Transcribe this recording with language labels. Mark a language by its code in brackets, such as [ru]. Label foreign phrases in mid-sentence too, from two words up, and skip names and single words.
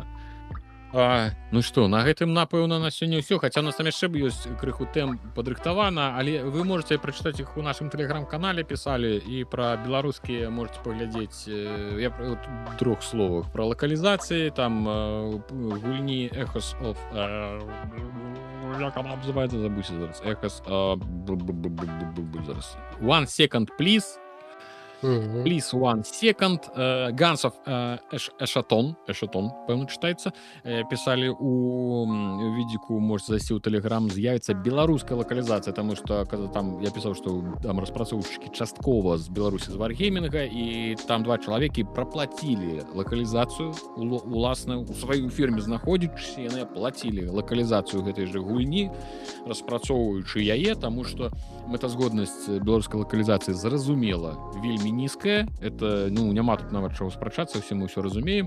[be] Ну што, на гэтым, напэўна, на сёння ўсё, хаця у нас там яшчэ ёсць крыху тэм падрыхтавана, але вы можете прачытаць іх у нашым тэлеграм-канале, пісалі, і пра беларускія можете паглядзець, я ў трох словах, пра лакалізацыі, там гульні Echoes of... як она называецца, забудзьце зараз. [en] Echoes... зараз. 1 second, please. Please 1 second. Guns of Эшатон, [be] пэўна чытаецца. Пісалі у відзіку, можете зайсці ў тэлеграм, з'явіцца беларуская лакалізацыя, таму што там я пісаў, што там распрацоўшчыкі часткова з Беларусі з Варгеймінга, і там 2 чалавекі праплацілі лакалізацыю уласна у сваёй фірме знаходзячыся, яны плацілі лакалізацыю гэтай жа гульні, распрацоўваючы яе, таму што мэтазгоднасць беларускай лакалізацыі зразумела вельмі нізкая, это, ну, няма тут нават чаго спрачацца, усе мы ўсё разумеем.